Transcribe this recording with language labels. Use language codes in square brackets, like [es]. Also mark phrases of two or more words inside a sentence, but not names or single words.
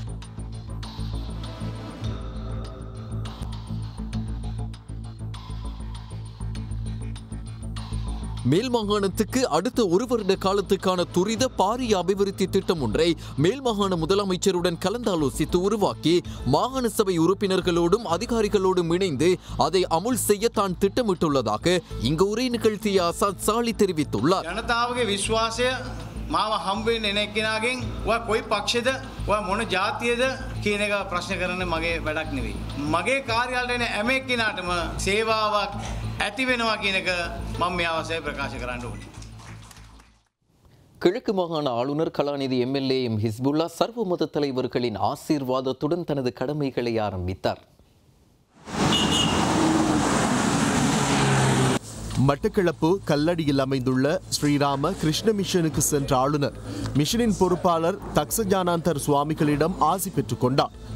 [ta] மேல் மாகாணத்துக்கு அடுத்த ஒரு வருட காலத்துக்கான துரித பாரிய அபிவிருத்தி திட்டம் ஒன்றை மேல் மாகாண முதலமைச்சருடன் கலந்தாலோசித்து உருவாக்கி மாகாண சபை உறுப்பினர்களோடும் அதிகாரிகளோடும் இணைந்து அதை அமுல் செய்ய தான் திட்டமிட்டுள்ளதாக இங்கு உரை நிகழ்த்திய ஆசாத் சாலி தெரிவித்துள்ளார். [si] ජනතාවගේ විශ්වාසය මාව හම්බෙන්න එන එක්කෙනාගෙන් ඔයා කොයි පක්ෂද ඔයා මොන ජාතියද කියන එක ප්‍රශ්න කරන්න මගේ වැඩක් නෙවෙයි. මගේ කාර්යාලයට එන හැම එක්කෙනාටම සේවාවක් ඇති වෙනවා කියන එක මම මේ අවස්ථාවේ ප්‍රකාශ කරන්න ඕනේ. [ta] கிழக்கு மாகாண ஆளுநர் கலாநிதி எம்எல்ஏ எம் ஹிஸ்புல்லா சர்வ மத தலைவர்களின் ஆசீர்வாதத்துடன் தனது கடமைகளை ஆரம்பித்தார். மட்டக்களப்பு கல்லடியில் அமைந்துள்ள ஸ்ரீராம கிருஷ்ண மிஷனுக்கு சென்ற ஆளுநர் மிஷனின் பொறுப்பாளர் தக்சஜானாந்தர் சுவாமிகளிடம் ஆசி பெற்றுக் கொண்டார்.